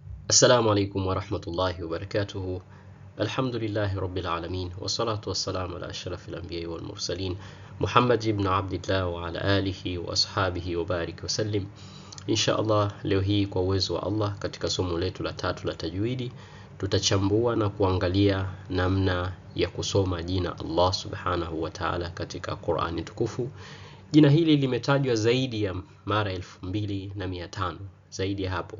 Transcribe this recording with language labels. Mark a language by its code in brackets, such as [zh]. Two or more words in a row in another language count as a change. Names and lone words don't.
[ar] السلام عليكم ورحمة الله وبركاته. الحمد لله رب العالمين، والصلاة والسلام على أشرف الأنبياء والمرسلين محمد بن عبد الله وعلى آله وأصحابه وبارك وسلم. إن شاء الله, [sw] leo hii kwa uwezo wa Allah, katika somo letu la 3 la tajwidi, tutachambua na kuangalia namna ya kusoma jina [ar] الله سبحانه وتعالى [sw] katika Qur'ani tukufu. Jina hili limetajwa zaidi ya mara 2500, zaidi ya hapo.